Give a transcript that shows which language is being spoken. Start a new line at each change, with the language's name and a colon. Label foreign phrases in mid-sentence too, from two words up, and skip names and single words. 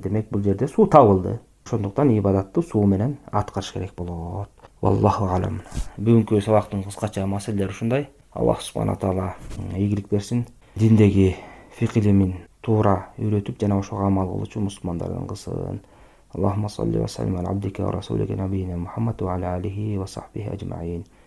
Kyrgyz: Демек, бул жерде суу табылды. Ошондуктан ибадатты суу менен аткарыш керек болот.
Arabic: والله أعلم.
Kyrgyz: Бүгүнкү сабактын кыскача маселелери ушундай.
Arabic: الله سبحانه وتعالى
Kyrgyz: ийгилик берсин. Диндеги фикх илимин туура үйрөтүп, жана ошого амал кылуучу мусулмандардан кылсын.
Arabic: اللهم صل وسلم على عبدك ورسولك نبينا محمد وعلى آله وصحبه أجمعين.